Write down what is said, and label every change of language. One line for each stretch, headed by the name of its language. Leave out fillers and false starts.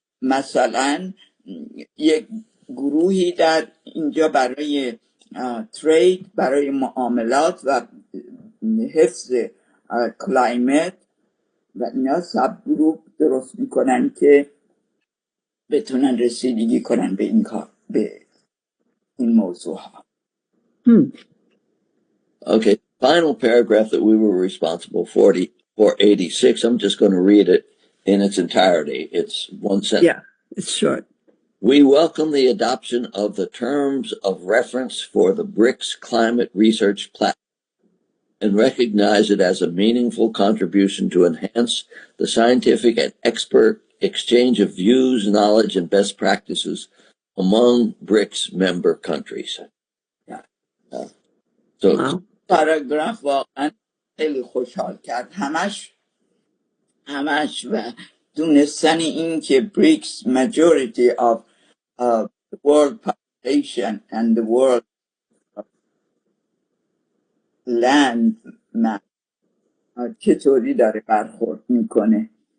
Persian: مثلا یک گروهی در اینجا برای ترید، برای معاملات و حفظ کلایمت و اینا سب گروپ درست میکنن که بتونن رسیدگی کنن به این کار، به این موضوع ها.
English: Okay, final paragraph that we were responsible for 86. I'm just going to read it in its entirety. It's one sentence. Yeah, it's short. We welcome the adoption of the terms of reference for the BRICS Climate Research Platform and recognize it as a meaningful contribution to enhance the scientific and expert exchange of views, knowledge, and best practices among BRICS member countries. Yeah. So, Wow.
Persian: پاراگراف واقعا خیلی خوشحال کرد، همش و دونستن این که BRICS
English: majority of the world population and the world land map
Persian: چطوری داره برخورد میکنه.